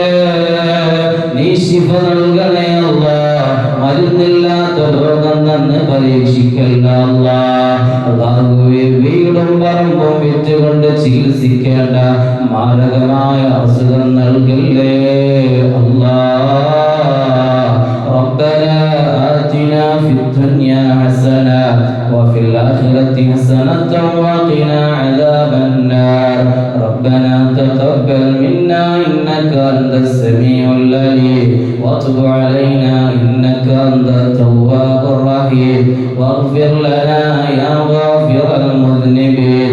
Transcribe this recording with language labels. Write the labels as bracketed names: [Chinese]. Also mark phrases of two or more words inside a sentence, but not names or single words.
[Malayalam] നീ ശിഫ നൽകണേ അല്ലാഹ്. മരുന്നില്ലാത്ത രോഗം തന്നെ പരീക്ഷിക്കല്ല അല്ലാഹ്. അല്ലാഹുവേ, വീടും പറമ്പും വിറ്റുകൊണ്ട് ചികിത്സിക്കേണ്ട മാരകമായ അസുഖം നൽകല്ലേ അല്ലാഹ്. [Arabic] ربنا آتنا في الدنيا حسنة وفي الآخرة حسنة وقنا عذاب النار. ربنا تقبل منا إنك أنت السميع العليم وتب علينا إنك أنت التواب الرحيم واغفر لنا يا غافر المذنبين.